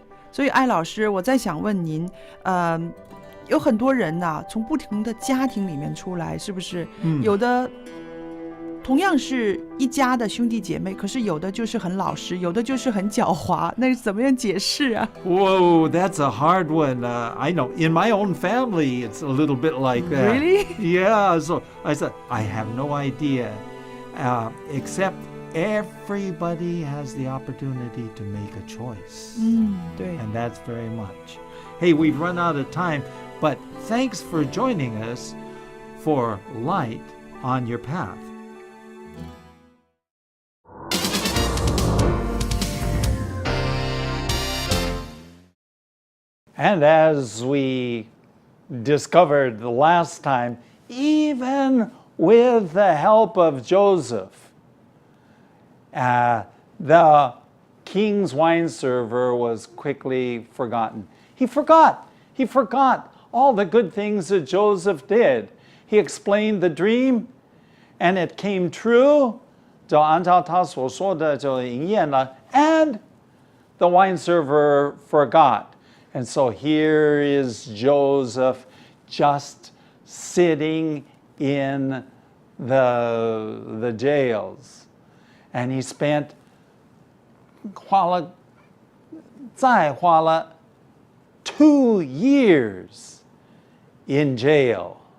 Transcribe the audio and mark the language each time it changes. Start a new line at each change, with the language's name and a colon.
Chinese: 所以艾老师，我在想问您，有很多人呐，从不同的家庭里面出来，是不是？有的同样是一家的兄弟姐妹，可是有的就是很老实，有的就是很狡猾，那怎么样解释啊？
English: Whoa, that's a hard one. I know. In my own family, it's a little bit like that. Really? Yeah. So I said, I have no idea, except everybody has the opportunity to make a choice.
Chinese: 对。
English: And that's very much. Hey, we've run out of time, but thanks for joining us for Light on Your Path. And as we discovered the last time, even with the help of Joseph, the king's wine server was quickly forgotten. He forgot all the good things that Joseph did. He explained the dream, and it came true.
Chinese: 就按照他所说的就应验了,
English: and the wine server forgot. And so here is Joseph just sitting in the jails. And he spent
Chinese: 再花了
English: 2 years in jail.